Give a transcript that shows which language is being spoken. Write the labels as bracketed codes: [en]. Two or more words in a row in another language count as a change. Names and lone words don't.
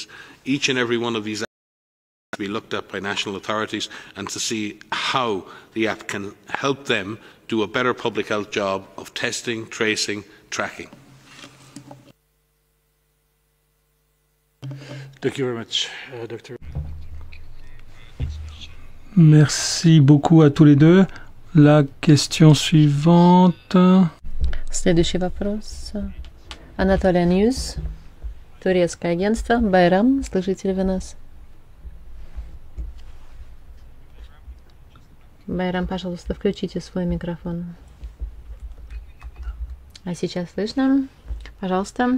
[en] Each and every one of these apps to be looked at by national authorities and to see how the app can help them do a better public health job of testing, tracing, tracking. Thank you very much, Dr. [fr] Merci beaucoup à tous les deux. La question suivante. [ru] Следующий вопрос. Anatolia News, турецкое агентство. Байрам, слышите ли вы нас? Байрам, пожалуйста, включите свой микрофон. А сейчас слышно? Пожалуйста.